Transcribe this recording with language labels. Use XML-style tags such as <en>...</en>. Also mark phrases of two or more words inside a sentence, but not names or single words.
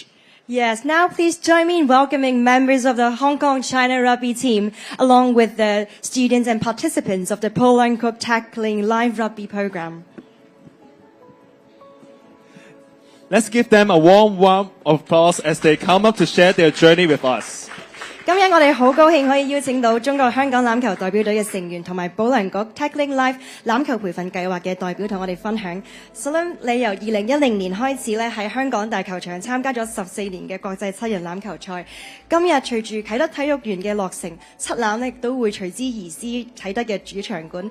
<en>Yes, now please join me in welcoming members of the Hong Kong-China rugby team, along with the students and participants of the Polo and Cook Tackling Live Rugby program. Let's give them a warm round of applause as they come up to share their journey with us.</en> <yue>今日我哋好高興可以邀請到中國香港欖球代表隊嘅成員同埋保良局 Tackling Live 欖球培訓計劃嘅代表同我哋分享。Salim，你由2010年開始咧喺香港大球場參加咗14年嘅國際7人欖球賽。今日隨住啟德體育園嘅落成，七欖亦都會隨之而思啟德嘅主場館。</yue>